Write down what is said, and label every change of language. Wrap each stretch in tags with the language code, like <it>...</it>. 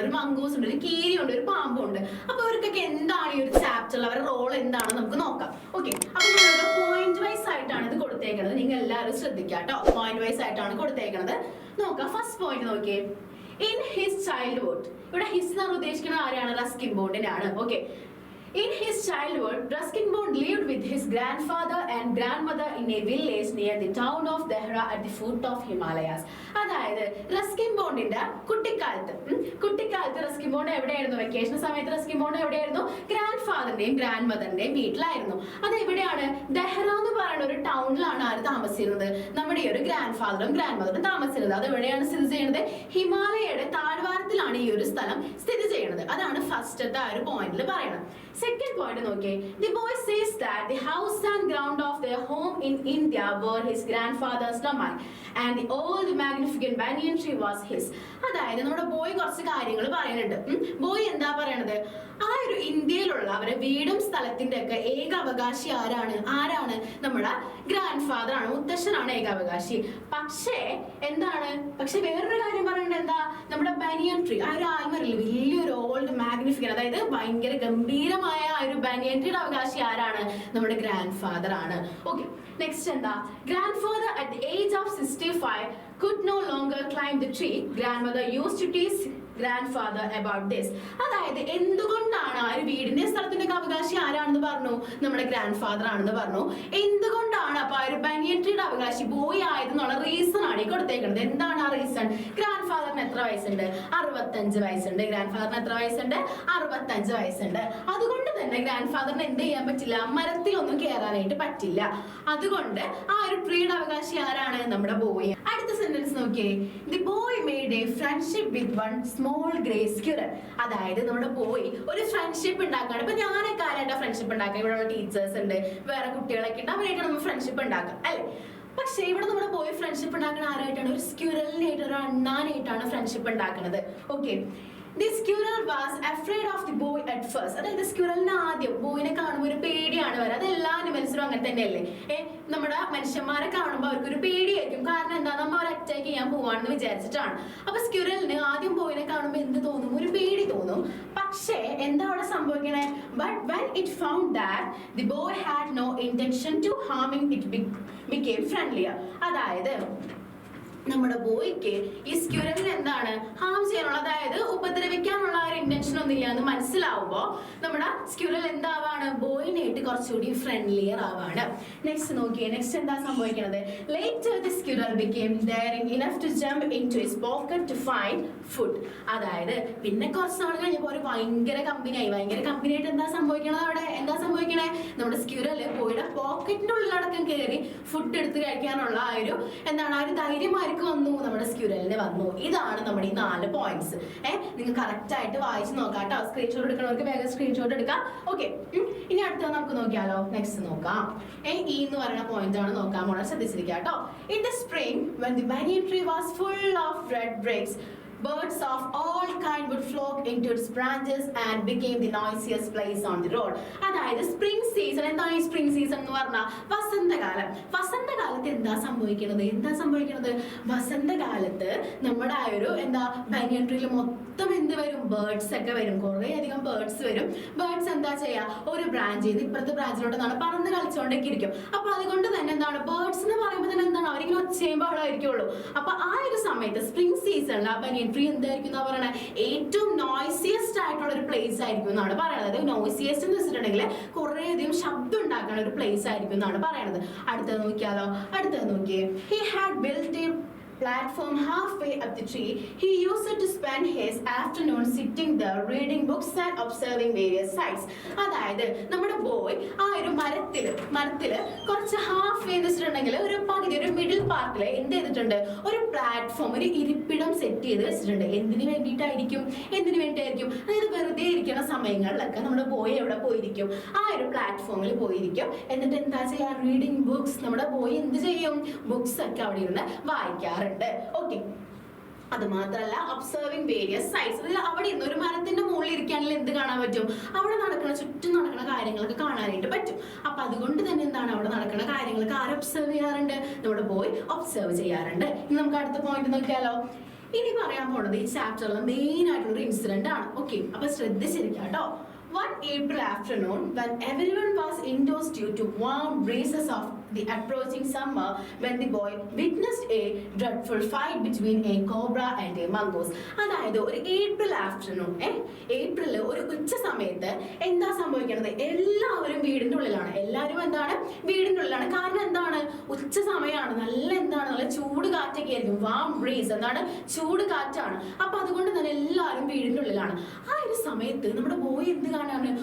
<ml>ഒരു മംഗൂസ് ഉണ്ട്, ഒരു കീരിയുണ്ട്, ഒരു പാമ്പുണ്ട്. അപ്പൊ ഇവർക്കൊക്കെ എന്താണ് ഈ ഒരു ചാപ്റ്ററിൽ അവരുടെ റോൾ എന്താണെന്ന് നമുക്ക് നോക്കാം. ഓക്കെ, അപ്പൊ നമ്മളൊരു പോയിന്റ് വൈസ് ആയിട്ടാണ് ഇത് കൊടുത്തേക്കുന്നത്. നിങ്ങൾ എല്ലാവരും ശ്രദ്ധിക്കുക കേട്ടോ. പോയിന്റ് വൈസ് ആയിട്ടാണ് കൊടുത്തേക്കുന്നത്. നോക്കാം. ഫസ്റ്റ് പോയിന്റ് നോക്കിയേ,</ml> <en>In his childhood.</en> <ml>ഇവിടെ ഹിസ് എന്നാണ് ഉദ്ദേശിക്കുന്നത് ആരെയാണ്? Ruskin ബോണ്ടിനാണ്.</ml> <en>Okay, in his childhood, Ruskin Bond lived with his grandfather and grandmother in a village near the town of Dehra at the foot of Himalayas.</en> <ml>അതായത് Ruskin ബോണ്ടിന്റെ കുട്ടിക്കാലത്ത് Ruskin bond എവിടെയായിരുന്നു? Vacation സമയത്ത് Ruskin bond എവിടെയായിരുന്നു? Grand ഫാദറിന്റെയും grand മദറിന്റെയും വീട്ടിലായിരുന്നു. അത് എവിടെയാണ്? ദെഹ്റ എന്ന് പറയുന്ന ഒരു ടൗണിലാണ് ആര് താമസിച്ചിരുന്നത്? നമ്മുടെ ഈ ഒരു ഗ്രാൻഡ് ഫാദറും ഗ്രാൻഡ് മദറും താമസിച്ചിരുന്നത്. അത് എവിടെയാണ് സ്ഥിതി ചെയ്യുന്നത്? ഹിമാലയയുടെ താഴ്വാരത്തിലാണ് ഈ ഒരു സ്ഥലം സ്ഥിതി ചെയ്യുന്നത്. അതാണ് ഫസ്റ്റത്തെ ആ ഒരു പോയിന്റിൽ പറയുന്നത്.</ml> <en>Second point</en> <ml>നോക്കിയേ,</ml> <en>the boy says that the house and ground of their home in India were his grandfather's domain and the old magnificent banyan tree was his.</en> <ml>അതായത് നമ്മുടെ ബോയ് കുറച്ച് കാര്യങ്ങൾ പറയുന്നുണ്ട്. ബോയ് എന്താ പറയണത്? ആ ഒരു ഇന്ത്യയിലുള്ള അവരുടെ വീടും സ്ഥലത്തിന്റെ ഒക്കെ ഏക അവകാശി ആരാണ്? നമ്മുടെ ഗ്രാൻഡ് ഫാദർ ആണ്, മുത്തശ്ശനാണ് ഏകാവകാശി. പക്ഷേ എന്താണ്? പക്ഷെ വേറൊരു കാര്യം പറയുന്നത് എന്താ? നമ്മുടെ ബനിയൻ ട്രീ, ആ ഒരു ആൽമരയിൽ വലിയൊരു ഓൾഡ് മാഗ്നിഫിക്കന്റ്, അതായത് ഭയങ്കര ഗംഭീരമായ ആ ഒരു ബനിയൻ ട്രീയുടെ അവകാശി ആരാണ്? നമ്മുടെ ഗ്രാൻഡ് ഫാദർ ആണ്. ഓക്കെ, നെക്സ്റ്റ് എന്താ?</ml> <en>Grandfather at the age of 65 could no longer climb the tree. Grandmother used to tease grandfather about this.</en> <ml>അതായത് എന്തുകൊണ്ടാണ് ആ ഒരു വീടിന്റെ സ്ഥലത്തിന്റെ അവകാശി ആരാണെന്ന് പറഞ്ഞു? നമ്മുടെ ഗ്രാൻഡ് ഫാദർ ആണെന്ന് പറഞ്ഞു. എന്തുകൊണ്ടാണ് അപ്പൊ ആ ഒരു ബനിയൻ ട്രീയുടെ അവകാശി ബോയ് ആയതെന്നുള്ള റീസൺ ആണ് ഈ കൊടുത്തേക്കുന്നത്. എന്താണ് ആ റീസൺ? ഗ്രാൻഡ് ഫാദറിന് എത്ര വയസ്സുണ്ട്? 65 വയസ്സുണ്ട്. ഗ്രാൻഡ് ഫാദറിന് എത്ര വയസ്സുണ്ട്? 65 വയസ്സുണ്ട്. അതുകൊണ്ട് തന്നെ ഗ്രാൻഡ് ഫാദറിന് എന്ത് ചെയ്യാൻ പറ്റില്ല? മരത്തിലൊന്നും കയറാനായിട്ട് പറ്റില്ല. അതുകൊണ്ട് ആ ഒരു ട്രീയുടെ അവകാശി ആരാണ്? നമ്മുടെ ബോയ്. അടുത്ത സെന്റൻസ് നോക്കിയേ,</ml> <en>The boy made a friendship with one small grey squirrel.</en> <ml>അതായത് നമ്മുടെ ബോയ് ഒരു ഫ്രണ്ട്ഷിപ്പ് ഉണ്ടാക്കാണ്. ഇപ്പൊ ഞാനൊക്കെ ആരായിട്ടാ ഫ്രണ്ട്ഷിപ്പ് ഉണ്ടാക്കുക? ഇവിടെയുള്ള ടീച്ചേഴ്സ് ഉണ്ട്, വേറെ കുട്ടികളൊക്കെ ഉണ്ട്, അവരായിട്ട് നമ്മൾ ഫ്രണ്ട്ഷിപ്പ് ഉണ്ടാക്കാം, അല്ലെ? പക്ഷെ ഇവിടെ നമ്മുടെ ബോയ് ഫ്രണ്ട്ഷിപ്പ് ഉണ്ടാക്കുന്ന ആരായിട്ടാണ്? ഒരു സ്ക്വിറലിനായിട്ട്, ഒരു അണ്ണാനായിട്ടാണ് ഫ്രണ്ട്ഷിപ്പ് ഉണ്ടാക്കുന്നത്.</ml> <en>Okay, the squirrel was afraid of the boy at first.</en> <ml>അതായത് സ്ക്വിറലിന് ആദ്യം ബോയിനെ കാണുമ്പോൾ ഒരു പേടിയാണ് വരിക. അത് എല്ലാ അനിമൽസിനും അങ്ങനെ തന്നെയല്ലേ? നമ്മുടെ മനുഷ്യന്മാരെ കാണുമ്പോൾ അവർക്കൊരു പേടിയായിരിക്കും. കാരണം എന്താ? നമ്മൾ അവർ അറ്റാക്ക് ചെയ്യാൻ പോവാണെന്ന് വിചാരിച്ചിട്ടാണ്. അപ്പൊ സ്ക്വിറലിന് ആദ്യം ബോയിനെ കാണുമ്പോൾ എന്ത് തോന്നും? ഒരു പേടി തോന്നും. പക്ഷേ എന്താ അവിടെ സംഭവിക്കണേ?</ml> <en>But when it found that the boy had no intention to harming, it became friendlier.</en> <ml>അതായത് നമ്മുടെ ബോയ്ക്ക് ഈ സ്ക്വിറലിന് എന്താണ് ഹാം ചെയ്യാനുള്ള, അതായത് ഉപദ്രവിക്കാനുള്ള ഒരു ഇന്റൻഷൻ ഒന്നുമില്ല എന്ന് മനസ്സിലാവുമ്പോ നമ്മുടെ സ്ക്വിറൽ എന്താവാണ്? ബോയിനായിട്ട് കുറച്ചുകൂടി ഫ്രണ്ട്ലിയർ ആവാണ്. നെക്സ്റ്റ് നോക്കിയേ, നെക്സ്റ്റ് എന്താ സംഭവിക്കുന്നത്?</ml> <en>Later the squirrel became daring enough to jump into his pocket to find food.</en> <ml>അതായത് പിന്നെ കുറച്ച് നാൾ കഴിഞ്ഞപ്പോൾ ഒരു ഭയങ്കര കമ്പനിയായിട്ട് എന്താ സംഭവിക്കണത്? അവിടെ എന്താ സംഭവിക്കണേ? നമ്മുടെ സ്ക്വിറല് ബോയുടെ പോക്കറ്റിന്റെ ഉള്ളിലടക്കം കയറി ഫുഡ് എടുത്ത് കഴിക്കാനുള്ള ആ ഒരു എന്താണ് ആ ഒരു ധൈര്യമായി വന്നു, നമ്മുടെ സ്ക്വിറലിന് വന്നു. ഇതാണ് നമ്മുടെ ഈ 4 പോയിന്റ്സ്. നിങ്ങൾ കറക്റ്റ് ആയിട്ട് വായിച്ച് നോക്കാം കേട്ടോ. സ്ക്രീൻഷോട്ട് എടുക്കണവർക്ക് വേഗം സ്ക്രീൻഷോട്ട് എടുക്കാം. ഓക്കെ, ഇനി അടുത്ത നമുക്ക് നോക്കിയാലോ? നെക്സ്റ്റ് നോക്കാം. ഈ എന്ന് പറയുന്ന പോയിന്റ് ആണ് നോക്കാൻ പോണത്. ശ്രദ്ധിച്ചിരിക്കുക കേട്ടോ.</ml> <en>In the spring when the banyan tree was full of red bricks, birds of all kind would flock into its branches and became the noisiest place on the road.</en> <ml>അതായത് സ്പ്രിംഗ് സീസൺ. എന്താണ് ഈ spring season എന്ന് പറഞ്ഞാൽ? വസന്തകാലം. വസന്തകാലത്ത് എന്താ സംഭവിക്കുന്നത്? വസന്തകാലത്ത് നമ്മുടെ ആ ഒരു ബനിയൻ ട്രീയിൽ മൊത്തം എന്ത് വരും? ബേർഡ്സ് ഒക്കെ വരും. കുറേ അധികം ബേർഡ്സ് വരും. ബേർഡ്സ് എന്താ ചെയ്യാ? ഒരു ബ്രാഞ്ചിൽ നിന്ന് ഇപ്പുറത്തെ ബ്രാഞ്ചിലോട്ട് പറന്ന് കളിച്ചുകൊണ്ടൊക്കെ ഇരിക്കും. അപ്പൊ അതുകൊണ്ട് തന്നെ എന്താണ്, ബേർഡ്സ് എന്ന് പറയുമ്പോൾ തന്നെ എന്താണ്, അവരിങ്ങനെ ഒച്ചയും ബഹളമായിരിക്കുള്ളൂ. അപ്പൊ ആ ഒരു സമയത്ത് സ്പ്രിംഗ് സീസണിൽ ആ ബനിയൻ ട്രീ എന്തായിരിക്കും എന്നാ പറയണത്? ഏറ്റവും നോയ്സിയസ്റ്റ് ആയിട്ടുള്ള ഒരു പ്ലേസ് ആയിരിക്കും എന്നാണ് പറയണത്. അതായത് നോയ്സിയസ്റ്റ് എന്ന് വെച്ചിട്ടുണ്ടെങ്കിൽ കുറേ അധികം ശബ്ദം ഉണ്ടാക്കുന്ന ഒരു പ്ലേസ് ആയിരിക്കും എന്നാണ് പറയണത്. അടുത്തത് നോക്കിയേ.</ml> <en>He had built a platform halfway up the tree. He used it to spend his afternoon sitting there reading books and observing various sights.</en> <ml>അതായത് നമ്മുടെ ബോയ് ആ ഒരു മരത്തില് കുറച്ച് ഹാഫ് വേ വെച്ചിട്ടുണ്ടെങ്കിൽ ഒരു പകുതി, ഒരു മിഡിൽ പാർട്ടില് എന്ത് ചെയ്തിട്ടുണ്ട്? ഒരു പ്ലാറ്റ്ഫോം, ഒരു ഇരിപ്പിടം സെറ്റ് ചെയ്ത് വെച്ചിട്ടുണ്ട്. എന്തിനു വേണ്ടിയിട്ടായിരിക്കും? അതായത് വെറുതെ ഇരിക്കുന്ന സമയങ്ങളിലൊക്കെ നമ്മുടെ ബോയ് എവിടെ പോയിരിക്കും? ആ ഒരു പ്ലാറ്റ്ഫോമിൽ പോയിരിക്കും. എന്നിട്ട് എന്താ ചെയ്യാ?</ml> <en>Reading books.</en> <ml>നമ്മുടെ ബോയ് എന്ത് ചെയ്യും? ബുക്സ് ഒക്കെ അവിടെ ഇരുന്ന് വായിക്കാറുണ്ട്. ഓക്കെ, അത് മാത്രല്ല</ml> <en>Observing various sights.</en> <ml>അതിൽ അവിടെ ഇരുന്ന് ഒരു മരത്തിന്റെ മുകളിൽ ഇരിക്കുകയാണെങ്കിൽ എന്ത് കാണാൻ പറ്റും? അവിടെ ചുറ്റും നടക്കുന്ന കാര്യങ്ങളൊക്കെ കാണാനായിട്ട് പറ്റും. അപ്പൊ അതുകൊണ്ട് തന്നെ എന്താണ്, അവിടെ നടക്കുന്ന കാര്യങ്ങളൊക്കെ ആര് ഒബ്സർവ് ചെയ്യാറുണ്ട്? നമ്മുടെ ബോയ് ഒബ്സർവ് ചെയ്യാറുണ്ട്. ഇനി നമുക്ക് അടുത്ത പോയിന്റ് നോക്കിയാലോ. ഇനി പറയാൻ പോണത് ഈ ചാപ്റ്ററിലെ മെയിൻ ആയിട്ടുള്ള ഒരു ഇൻസിഡന്റ് ആണ്. ഓക്കെ, അപ്പൊ ശ്രദ്ധിച്ചിരിക്കാം കേട്ടോ.</ml> <en>One April afternoon, when everyone was indoors due to warm breezes of the approaching summer, when the boy witnessed a dreadful fight between a cobra and a mongoose.</en> <ml>അതായത് ഒരു April afternoon, April ഒരു ഉച്ച സമയത്ത് എന്താ സംഭവിക്കുന്നത്? എല്ലാവരും വീടിന്റെ ഉള്ളിലാണ്. വീടിന്റെ ഉള്ളിലാണ്. കാരണം എന്താണ്? ഉച്ച സമയമാണ്. നല്ല ചൂട് കാറ്റൊക്കെ ആയിരിക്കും.</ml> <en>warm breeze</en> <ml>ചൂട് കാറ്റാണ്. അപ്പൊ അതുകൊണ്ട് തന്നെ എല്ലാവരും വീടിന്റെ ഉള്ളിലാണ്. ആ ഒരു സമയത്ത് നമ്മുടെ ബോയ് എന്ത് കാണാണ്?</ml>